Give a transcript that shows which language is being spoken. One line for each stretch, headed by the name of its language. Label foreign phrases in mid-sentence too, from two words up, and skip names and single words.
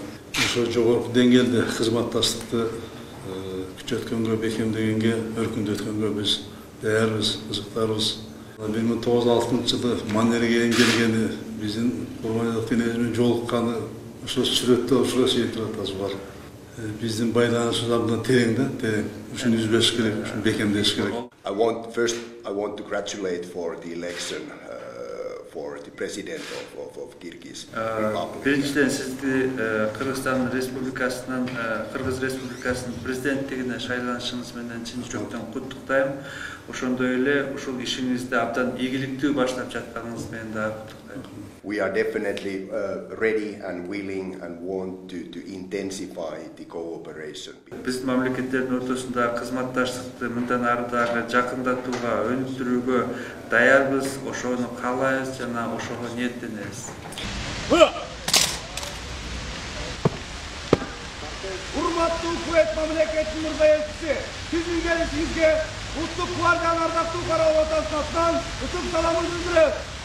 Kyrgyz: Ошо жогорку деңгээлде кызматташтыкты күчөткөнгө, бекемдегенге, өркүндөткөнгө биз даярбыз, кызыктарбыз. 1906 жылы Маннергейм келгени биздин Курманбек менен жолукканы ошо сүрөттө ушуга чейин турат азыр бар. Биздин байланышыбыз абдан терең да, терең. Ушуну үзбөш керек, ушуну бекемдеш керек.
English: I want to gratulate for the election for the president of Kyrgyz Republic.
Kyrgyz: Биринчиден сизди Кыргызстан Республикасынын Кыргыз Республикасынын президенттигине шайланышыңыз менен чын жүрөктөн куттуктайм. Ошондой эле ушул ишиңизди абдан ийгиликтүү баштап жатканыңыз менен дагы куттуктайм.
English: We are definitely ready and willing and want to intensify the cooperation.
Kyrgyz: Биздин мамлекеттердин ортосунда кызматташтыкты мындан ары дагы жакындатууга, өнүктүрүүгө даярбыз, ошону каалайбыз жана ошого ниеттенебиз. Урматтуу Кувейт мамлекетинин мурзаевчиси, сиздин келишиңизге Улуттук гвардиянын ардактуу карабал ротасынын атынан ысык саламын билдирет.